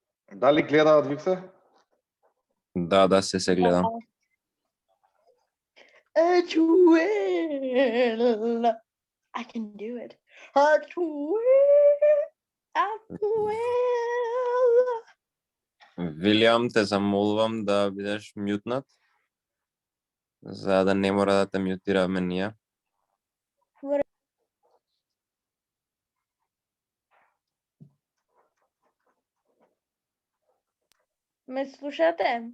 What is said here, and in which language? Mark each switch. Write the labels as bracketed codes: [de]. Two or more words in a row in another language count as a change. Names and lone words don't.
[mk] Дали гледаат Викса? Да, се гледам. [en] Well, I can do it. Well. [mk] Вилијам, те замолувам да бидеш мјутнат, за да не мора да те мјутираме ние. Ме слушате?